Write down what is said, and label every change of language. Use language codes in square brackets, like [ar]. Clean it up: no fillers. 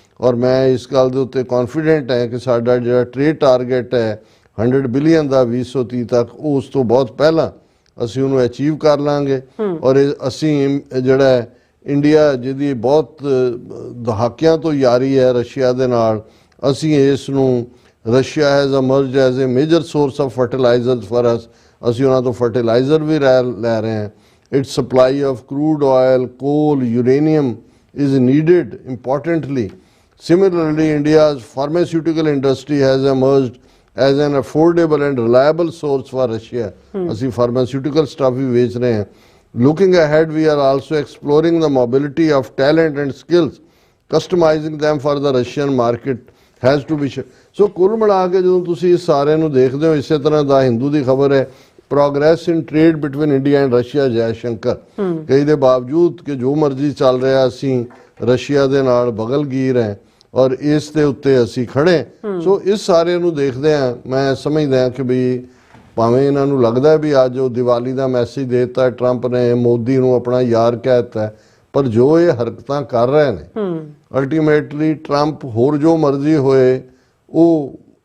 [pa] ਔਰ ਮੈਂ ਇਸ ਗੱਲ ਦੇ ਉੱਤੇ ਕੌਨਫੀਡੈਂਟ ਹੈ ਕਿ ਸਾਡਾ ਜਿਹੜਾ ਟ੍ਰੇਡ ਟਾਰਗੇਟ ਹੈ 100 ਬਿਲੀਅਨ ਦਾ 2030 ਤੱਕ, ਉਹ ਉਸ ਤੋਂ ਬਹੁਤ ਪਹਿਲਾਂ ਅਸੀਂ ਉਹਨੂੰ ਅਚੀਵ ਕਰ ਲਾਂਗੇ। ਔਰ ਅਸੀਂ ਜਿਹੜਾ ਇੰਡੀਆ ਜਿਹਦੀ ਬਹੁਤ ਦਹਾਕਿਆਂ ਤੋਂ ਯਾਰੀ ਹੈ ਰਸ਼ੀਆ ਦੇ ਨਾਲ, ਅਸੀਂ ਇਸ ਨੂੰ [en] Russia has emerged as a major source of fertilisers for us, [pa] ਅਸੀਂ ਉਹਨਾਂ ਤੋਂ ਫਰਟੀਲਾਈਜ਼ਰ ਵੀ ਲੈ ਰਹੇ ਹਾਂ। [en] Its supply of crude oil, coal, uranium is needed importantly. Similarly, India's pharmaceutical industry has emerged as an affordable and reliable source for Russia. [pa] ਅਸੀਂ [en] pharmaceutical stuff [pa] ਵੀ ਵੇਚ ਰਹੇ ਹਾਂ। [en] Looking ahead, we are also exploring the mobility of talent and skills. Customizing them for the Russian market has to be. [pa] So ਕੁੱਲ ਮਿਲਾ ਕੇ ਜਦੋਂ ਤੁਸੀਂ ਇਸ ਸਾਰੇ ਨੂੰ ਦੇਖਦੇ ਹੋ, ਇਸੇ ਤਰ੍ਹਾਂ ਦਾ ਹਿੰਦੂ ਦੀ ਖਬਰ ਹੈ, [en] progress in trade between India and Russia, [pa] Jai Shankar, ਕਿ ਇਹਦੇ ਬਾਵਜੂਦ ਕਿ ਜੋ ਮਰਜ਼ੀ ਚੱਲ ਰਿਹਾ ਅਸੀਂ ਰਸ਼ੀਆ ਦੇ ਨਾਲ ਬਗਲਗੀਰ ਹੈ ਔਰ ਇਸ ਦੇ ਉੱਤੇ ਅਸੀਂ ਖੜੇ। ਸੋ ਇਸ ਸਾਰੇ ਨੂੰ ਦੇਖਦੇ ਹਾਂ, ਮੈਂ ਸਮਝਦਾ ਕਿ ਵੀ ਭਾਵੇਂ ਇਹਨਾਂ ਨੂੰ ਲੱਗਦਾ ਵੀ ਅੱਜ ਉਹ ਦੀਵਾਲੀ ਦਾ ਮੈਸੇਜ ਦੇ ਦਿੱਤਾ ਟਰੰਪ ਨੇ, ਮੋਦੀ ਨੂੰ ਆਪਣਾ ਯਾਰ ਕਹਿ ਦਿੱਤਾ, ਪਰ ਜੋ ਇਹ ਹਰਕਤਾਂ ਕਰ ਰਹੇ ਨੇ ਅਲਟੀਮੇਟਲੀ ਟਰੰਪ ਹੋਰ ਜੋ ਮਰਜ਼ੀ ਹੋਏ, ਉਹ